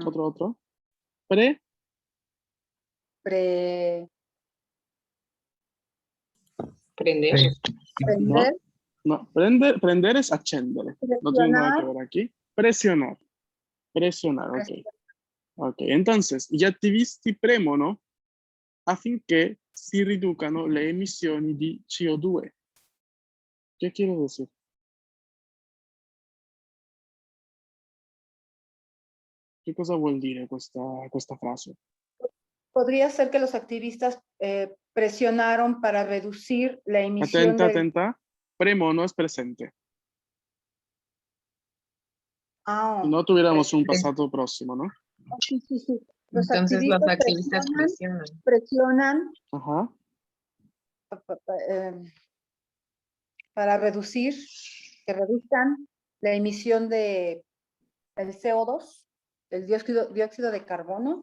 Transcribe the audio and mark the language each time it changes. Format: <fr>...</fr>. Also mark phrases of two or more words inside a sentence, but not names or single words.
<es>otro. Pre, pre- Prender. prender. no. Prender es accendere. No tiene nada que Presionar. ver aquí. Presionar. Presionar, ok. Ok, entonces,</es> <it>gli attivisti premono affinché si riducano le emissioni di CO2.</it> <es>Che quiere decir?</es> <it>Che cosa vuol dire questa frase?</it> <es>Podría ser que los activistas presionaron para reducir la emisión Attenta, del... attenta. Premono es presente. Ah, Si no tuviéramos un Presente. pasado próximo, ¿no? sí, sí, sí. Los Entonces los activistas activistas presionan. presionan Ajá. Para reducir, que reduzcan la emisión de el CO2, el dióxido de carbono.</es>